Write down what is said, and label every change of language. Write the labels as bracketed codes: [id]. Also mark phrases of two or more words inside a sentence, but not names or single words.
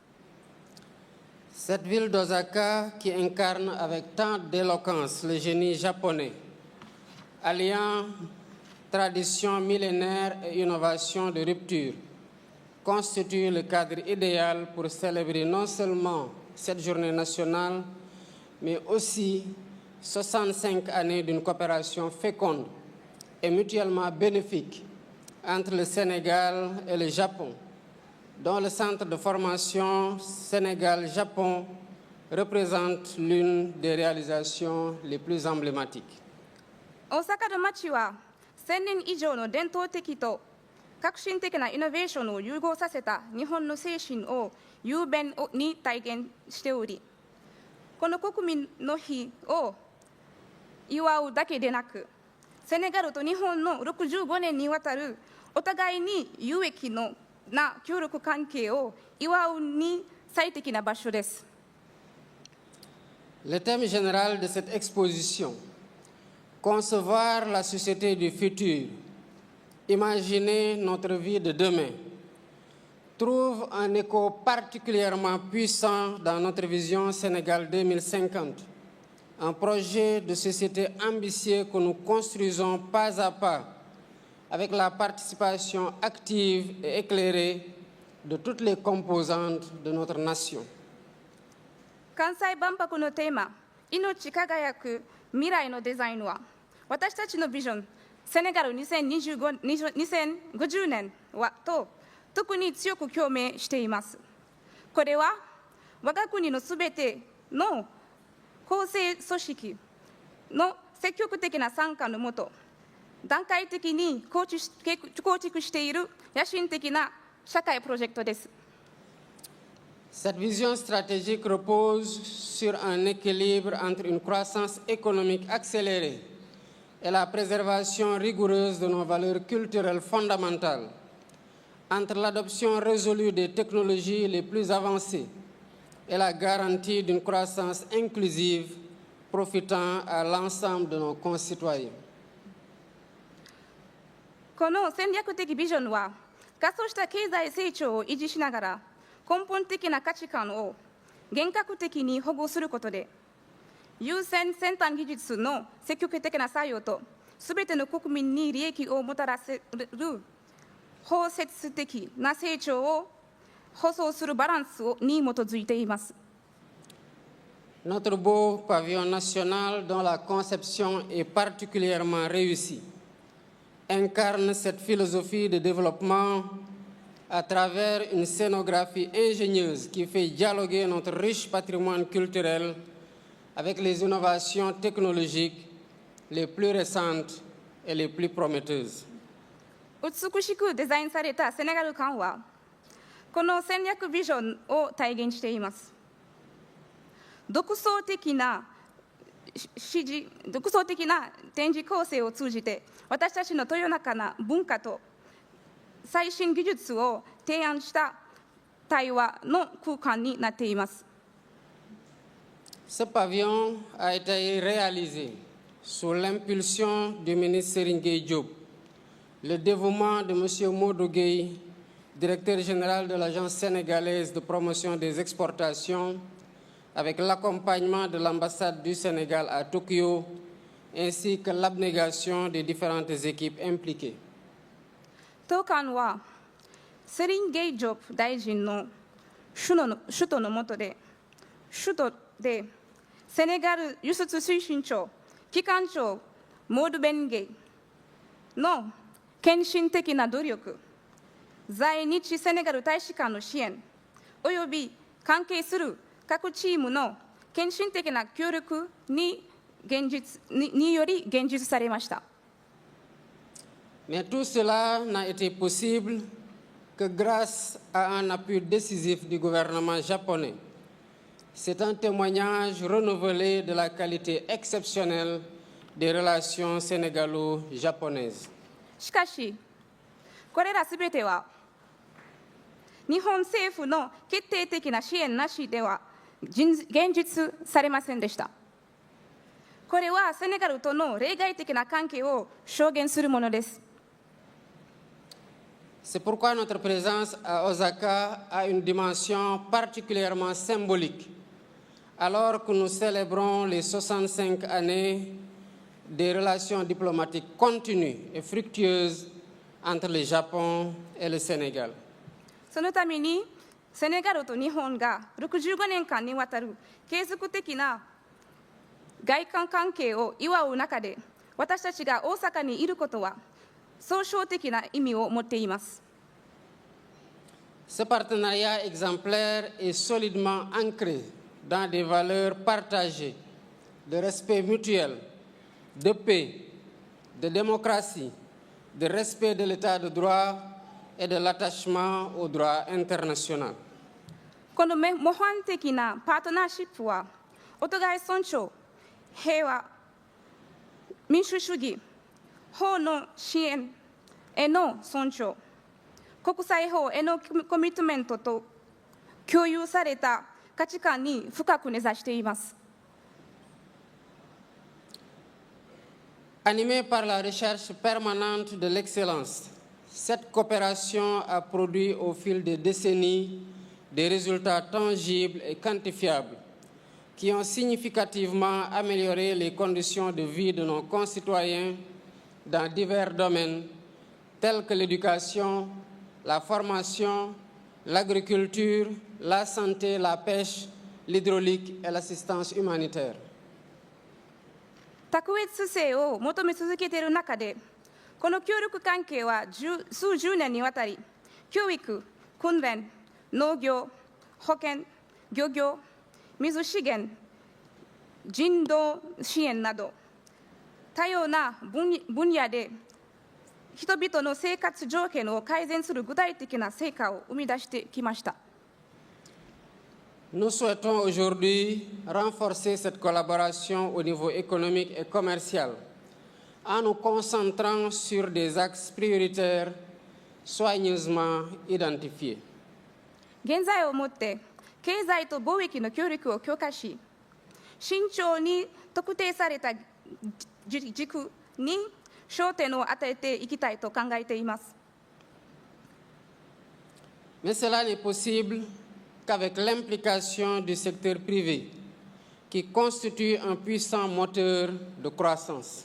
[fr] Cette ville d'Osaka qui incarne avec tant d'éloquence le génie japonais, alliant tradition millénaire et innovation de rupture, constitue le cadre idéal pour célébrer non seulement cette journée nationale, mais aussi 65 années d'une coopération féconde et mutuellement bénéfique entre le Sénégal et le Japon, dont le centre de formation Sénégal-Japon représente l'une des réalisations les plus emblématiques. [ja] 大阪の街は1000年以上の伝統的と革新的なイノベーションを融合させた日本の精神を雄弁に体現しており、この国民の日を祝うだけでなく、セネガルと日本の65年にわたるお互いに有益な協力関係を祝うに最適な場所です。 [fr] Le thème général de cette exposition, concevoir la société du futur, imaginer notre vie de demain, trouve un écho particulièrement puissant dans notre vision Sénégal 2050, un projet de société ambitieux que nous construisons pas à pas avec la participation active et éclairée de toutes les composantes de notre nation. [ja] 関西万博のテーマ、命輝く未来のデザインは、私たちのビジョン、セネガル2050年と特に強く共鳴しています。これは、我が国のすべての構成組織の積極的な参加のもと、段階的に構築している野心的な社会プロジェクトです。 [fr] Cette vision stratégique repose sur un équilibre entre une croissance économique accélérée et la préservation rigoureuse de nos valeurs culturelles fondamentales, entre l'adoption résolue des technologies les plus avancées et la garantie d'une croissance inclusive profitant à l'ensemble de nos concitoyens. [ja] この戦略的ビジョンは、加速した経済成長を維持しながら、根本的な価値観を厳格的に保護することで、優先先端技術の積極的な採用と、すべての国民に利益をもたらせる包摂的な成長を保障するバランスに基づいています。 [fr] Notre beau pavillon national, dont la conception est particulièrement réussie, incarne cette philosophie de développement à travers une scénographie ingénieuse qui fait dialoguer notre riche patrimoine culturel avec les innovations technologiques les plus récentes et les plus prometteuses. [ja] 美しくデザインされたセネガル館は、この戦略ビジョンを体現しています。独創的な展示構成を通じて、私たちの豊かな文化と最新技術を提案した対話の空間になっています。 [fr] Ce pavillon a été réalisé sous l'impulsion du ministre Serigne Gueye Diop, le dévouement de M. Modou Gueye, directeur général de l'Agence sénégalaise de promotion des exportations, avec l'accompagnement de l'ambassade du Sénégal à Tokyo, ainsi que l'abnégation des différentes équipes impliquées. [ja] 当館はセリン・ゲイジョプ大臣の首都の下でセネガル輸出推進庁機関長モード・ベンゲイの献身的な努力、在日セネガル大使館の支援および関係する各チームの献身的な協力により現実されました。 [fr] Mais tout cela n'a été possible que grâce à un appui décisif du gouvernement japonais. C'est un témoignage renouvelé de la qualité exceptionnelle des relations sénégalo-japonaises. [ja] しかし、これらすべては日本政府の決定的な支援なしでは現実されませんでした。これはセネガルとの例外的な関係を証言するものです。 [fr] C'est pourquoi notre présence à Osaka a une dimension particulièrement symbolique, alors que nous célébrons les 65 années des relations diplomatiques continues et fructueuses entre le Japon et le Sénégal. [ja] そのために、セネガルと日本が65年間にわたる継続的な外交関係を祝う中で、私たちが大阪にいることは、総称的な意味を持っています。 [fr] Ce partenariat exemplaire est solidement ancré dans des valeurs partagées de respect mutuel, de paix, de démocratie, de respect de l'état de droit et de l'attachement au droit international. [ja] この模範的なパートナーシップは、お互い尊重、平和、民主主義、法の支援への尊重、国際法へのコミットメントと共有された価値観に深く根ざしています。 [fr] Animée par la recherche permanente de l'excellence, cette coopération a produit au fil des décennies des résultats tangibles et quantifiables qui ont significativement amélioré les conditions de vie de nos concitoyens dans divers domaines, telles que l'éducation, la formation, l'agriculture, la santé, la pêche, l'hydraulique et l'assistance humanitaire. [ja] 卓越性を求め続けている中で、この協力関係は数十年にわたり、教育、訓練、農業、保健、漁業、水資源、人道支援など、多様な分野で人々の生活条件を改善する具体的な成果を生み出してきました。 [fr] Nous souhaitons aujourd'hui renforcer cette collaboration au niveau économique et commercial en nous concentrant sur des axes prioritaires soigneusement identifiés. [ja] 現在をもって経済と貿易の協力を強化し、慎重に特定された軸に焦点を与えていきたいと考えています。 [fr] Mais cela n'est possible qu'avec l'implication du secteur privé, qui constitue un puissant moteur de croissance.